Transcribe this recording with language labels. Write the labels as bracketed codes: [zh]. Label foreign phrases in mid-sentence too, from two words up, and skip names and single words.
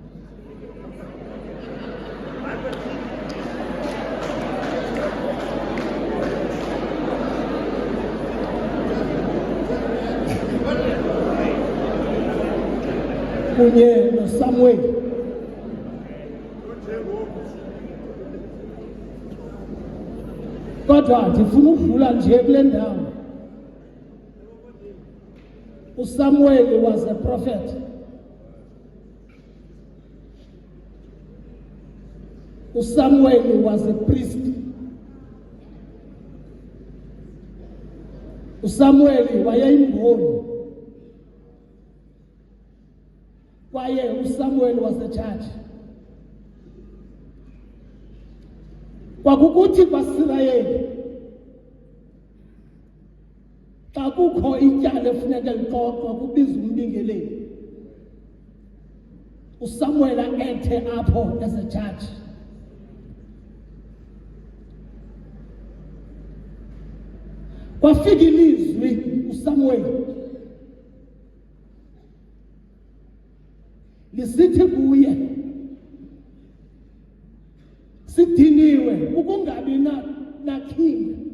[xh] Kunye noSamuel. Kodwa ndifuna ukudlula nje kule ndawo. [en] uSamuel was a prophet. uSamuel was a priest. [xh] uSamuel wayeyimboni. [en] Kwaye uSamuel was a judge. [xh] Kwakukuthi kwaSirayeli xa kukho ityala efuneka lixoxwa kubizwa umbingeleli. uSamuel ethe apho [en] as a judge. [xh] Kwafika ilizwi uSamuel lisithi kuye, sidiniwe ukungabi na king.